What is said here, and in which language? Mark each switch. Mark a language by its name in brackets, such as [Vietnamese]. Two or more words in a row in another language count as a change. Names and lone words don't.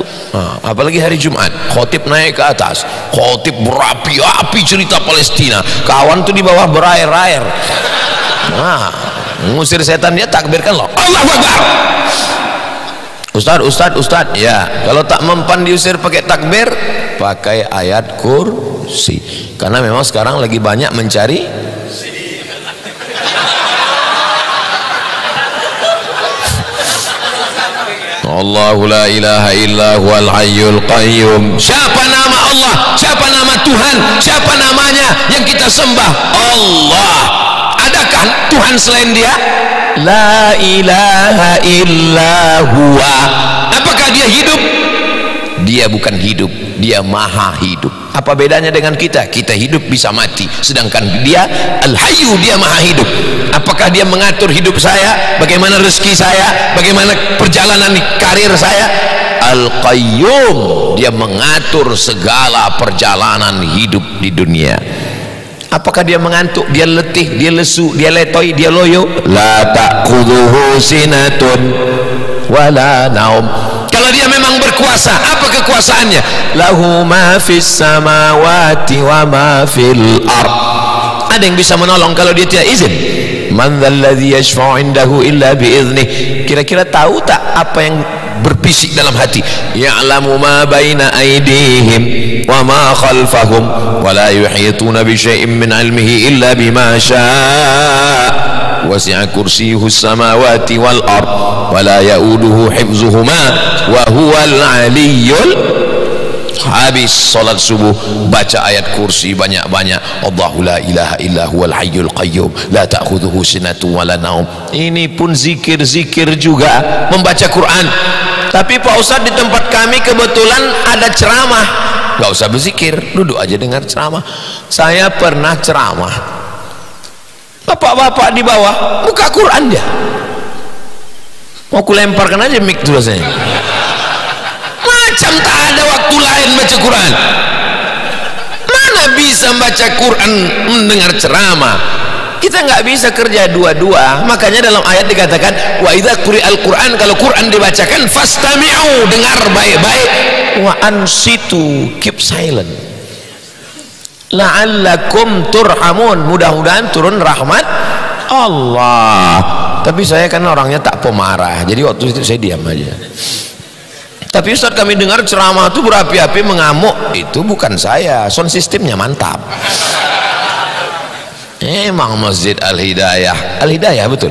[Indonesian] Apalagi hari Jumat, khotib naik ke atas, khotib berapi-api cerita Palestina, kawan tuh di bawah berair-air. Ngusir setan, dia takbirkan loh, [Arabic] الله أكبر. [Indonesian] Ustad, ya kalau tak mempan diusir pakai takbir, pakai ayat kursi, karena memang sekarang lagi banyak mencari [Arabic] الله لا إله إلا هو الحي القيوم. [Indonesian] Siapa nama Allah, siapa nama Tuhan, siapa namanya yang kita sembah? Allah. Adakah adakah Tuhan selain dia? [Arabic] لا إله إلا هو. [Indonesian] Apakah dia hidup? Dia bukan hidup, dia maha hidup. Apa bedanya dengan kita? Kita hidup bisa mati, sedangkan dia Al-Hayyu, dia maha hidup. Apakah dia mengatur hidup saya? Bagaimana rezeki saya? Bagaimana perjalanan karir saya? Al-Qayyum, dia mengatur segala perjalanan hidup di dunia. Apakah dia mengantuk, dia letih, dia lesu, dia letoi, dia loyo? [Arabic] لا تأخذه سنة ولا نوم. [Indonesian] Kalau dia memang berkuasa, apa kekuasaannya? [Arabic] له ما في السماوات وما في الأرض. [Indonesian] Ada yang bisa menolong kalau dia tidak izin? [Arabic] من ذا الذي يشفع عنده إلا بإذنه. [Indonesian] Kira-kira tahu tak apa yang berbisik dalam hati? [Arabic] يعلم ما بين أيديهم وما خلفهم ولا يحيطون بشيء من علمه إلا بما شاء وسع كرسيه السماوات والأرض ولا يئوده حفظهما وهو العلي. [Indonesian] Habis salat subuh baca ayat kursi banyak-banyak. [Arabic] الله لا إله إلا هو الحي القيوم لا تأخذه سنة ولا نوم. [Indonesian] Ini pun zikir-zikir juga, membaca Quran. Tapi Pak Ustadz, di tempat kami kebetulan ada ceramah. Gak usah berzikir, duduk aja dengar ceramah. Saya pernah ceramah, bapak-bapak di bawah buka Quran dia. Mau kulemparkan aja mic dulu saya. Macam tak ada waktu lain baca Quran. Mana bisa baca Quran mendengar ceramah? Kita nggak bisa kerja dua-dua. Makanya dalam ayat dikatakan [Arabic] وإذا قرئ القرآن, [Indonesian] kalau Quran dibacakan fastami'u, dengar baik-baik, [Arabic] وأنصتوا, [English] keep silent, [Arabic] لعلكم ترحمون, [Indonesian] mudah-mudahan turun rahmat Allah. Tapi saya kan orangnya tak pemarah, jadi waktu itu saya diam aja. Tapi Ustaz, kami dengar ceramah itu berapi-api mengamuk. Itu bukan saya, sound sistemnya mantap. Emang Masjid Al-Hidayah, Al-Hidayah betul.